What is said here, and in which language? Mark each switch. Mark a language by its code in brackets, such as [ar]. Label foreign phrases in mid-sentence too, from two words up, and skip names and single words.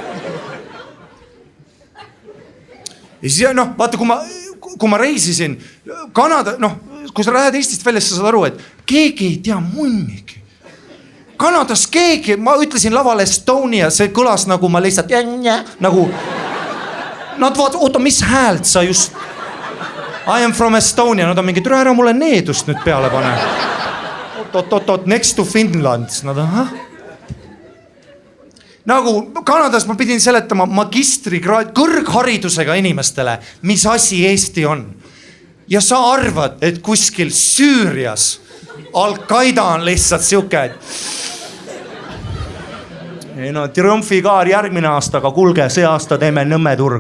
[et] Ja siis, noh, vaata, kui ma reisisin Kanada, noh, kui sa lähed Eestist välja, sa saad aru, et keegi ei tea munnigi. Kanadas keegi, ma ütlesin laval Estonia, see kõlas nagu ma lihtsalt nagu nad vaata, oota, mis häält sa just [en] I am from Estonia, [et] nad on mingi, türa ära mulle needust nüüd peale pane. Oot, [en] next to Finland. [et] Nad on, nagu Kanadas ma pidin seletama magistrikraad, kõrgharidusega inimestele, mis asi Eesti on. Ja sa arvad, et kuskil Süürias Al-Qaeda on lihtsalt siuke, et ei no, triumfikaar järgmine aasta, aga kulge, see aasta teeme Nõmmeturg.